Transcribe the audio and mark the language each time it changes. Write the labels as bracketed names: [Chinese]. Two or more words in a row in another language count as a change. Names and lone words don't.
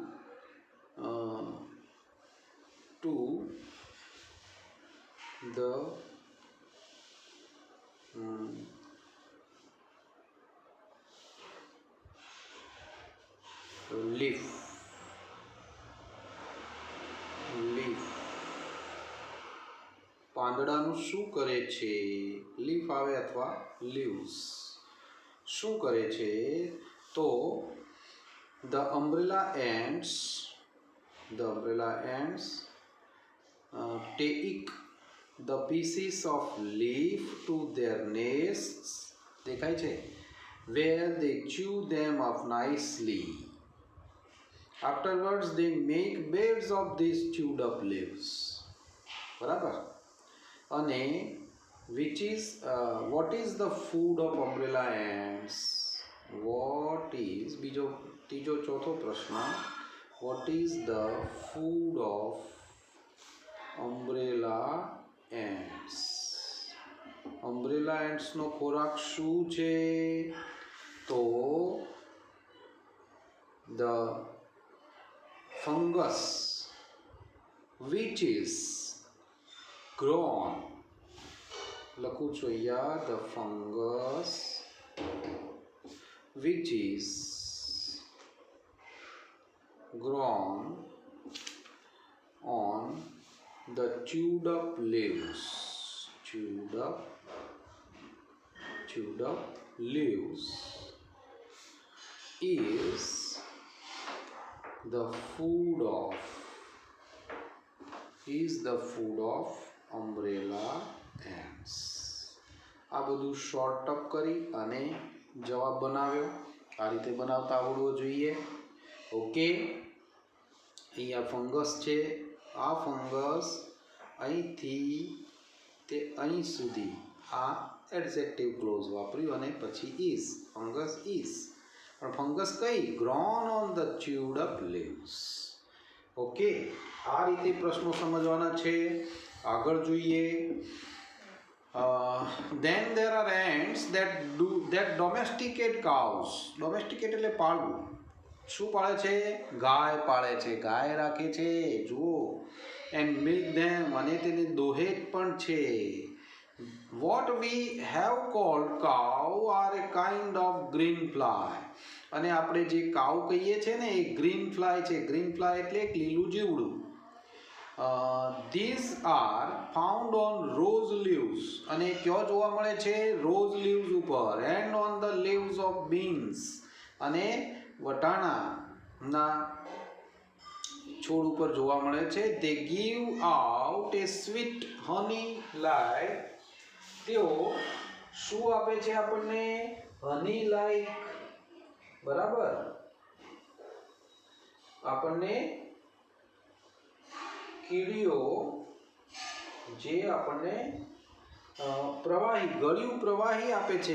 [English] to the leaf [Gujarati] પાંદડાનું શું કરે છે? લીફ આવે અથવા લીવ્સ શું કરે છે? [English] તો the umbrella ants the umbrella ants take the pieces of leaf to their nests, [Gujarati] દેખાય છે, [English] where they chew them up nicely. Afterwards they make beds of these chewed up leaves. [Gujarati] બરાબર. [English] અને what is the food of umbrella ants? What is [Gujarati] ત્રીજો ચોથો પ્રશ્ન, [English] what is the food of umbrella ants? umbrella ants [Gujarati] નો ખોરાક શું છે? [English] તો the fungus which is grown, [Gujarati] લખું છું અહીંયા, [English] the fungus which is grown on the chewed up leaves, chewed up leaves is the food of umbrella ants. [Gujarati] આ બધું [English] short up [Gujarati] કરી અને જવાબ બનાવ્યો. આ રીતે બનાવતા આવડવો જોઈએ. ઓકે, અહીંયા ફંગસ છે. આ ફંગસ અહીંથી તે અહીં સુધી આ [English] adjective clause [Gujarati] વાપર્યું અને પછી ઇઝ, [English] fungus is. [Gujarati] પણ ફંગસ કઈ? [English] grown on the chewed up leaves. [Gujarati] ઓકે, આ રીતે પ્રશ્નો સમજવાના છે. આગળ જોઈએ. [English] Then there are ants that domesticate cows. [Gujarati] Domesticate એટલે પાળવું. શું પાળે છે? ગાય પાળે છે, ગાય રાખે છે, જુઓ. [English] and milk them, [Gujarati] અને તેને દોહે પણ છે. [English] what we have called cow are a kind of green fly. [Gujarati] અને આપણે જે કાઉ કહીએ છીએ ને એ ગ્રીન ફ્લાય છે. [English] green fly [Gujarati] એટલે એક લીલું જીવડું. [English] these are found on rose leaves, [Gujarati] અને ક્યાં જોવા મળે છે? [English] rose leaves ઉપર. and on the leaves of beans, [Gujarati] અને વટાણાના છોડ ઉપર જોવા મળે છે. [English] they give out a sweet honey like, [Gujarati] તેઓ શું આપે છે આપણને? [English] honey like. [Gujarati] બરાબર, આપણને કીડીઓ જે આપણને પ્રવાહી, ગળ્યું પ્રવાહી આપે છે.